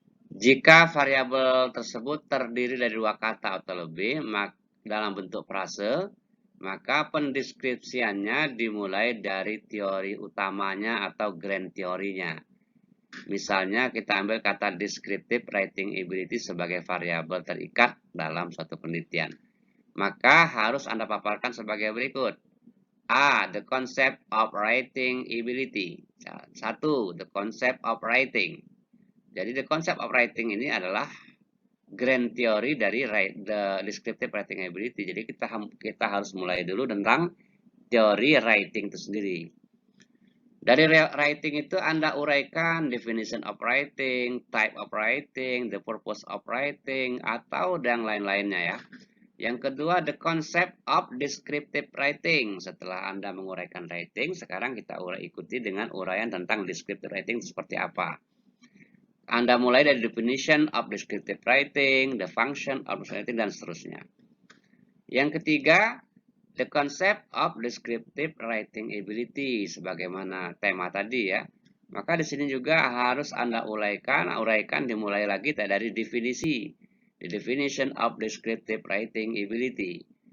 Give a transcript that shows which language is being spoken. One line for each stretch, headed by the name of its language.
Indonesian: Jika variabel tersebut terdiri dari 2 kata atau lebih dalam bentuk frase, maka pendeskripsiannya dimulai dari teori utamanya atau grand teorinya. Misalnya kita ambil kata descriptive writing ability sebagai variabel terikat dalam suatu penelitian. Maka harus Anda paparkan sebagai berikut. A.
English: The concept of writing ability. 1. The concept of writing.
Indonesian: Jadi
English: the concept of writing
Indonesian: ini adalah
English: grand theory
Indonesian: dari
English: the descriptive writing ability.
Indonesian: Jadi kita harus mulai dulu tentang teori writing itu sendiri. Dari
English: writing
Indonesian: itu Anda uraikan
English: definition of writing, type of writing, the purpose of writing,
Indonesian: atau yang lain-lainnya ya. Yang kedua,
English: the concept of descriptive writing.
Indonesian: Setelah Anda menguraikan writing, sekarang kita ikuti dengan uraian tentang descriptive writing seperti apa. Anda mulai dari
English: definition of descriptive writing, the function of writing,
Indonesian: dan seterusnya. Yang ketiga,
English: the concept of descriptive writing ability,
Indonesian: sebagaimana tema tadi ya. Maka di sini juga harus Anda uraikan dimulai lagi dari definisi.
English: The definition of descriptive writing ability.